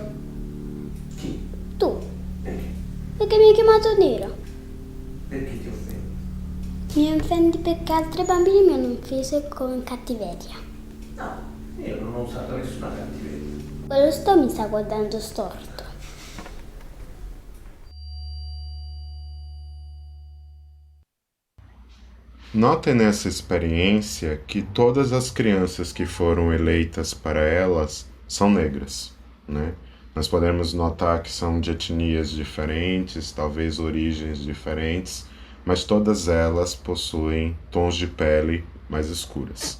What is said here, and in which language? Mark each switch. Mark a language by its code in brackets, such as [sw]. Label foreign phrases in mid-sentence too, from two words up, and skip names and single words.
[it] Chi? Tu. Perché? Perché mi hai chiamato nero. Perché ti offendi? Mi offendi perché altri bambini mi hanno offeso con cattiveria. No, io non ho usato nessuna cattiveria. Quello mi sta guardando storto. [pt] Notem nessa experiência que todas as crianças que foram eleitas para elas são negras, né? Nós podemos notar que são de etnias diferentes, talvez origens diferentes, mas todas elas possuem tons de pele mais escuras.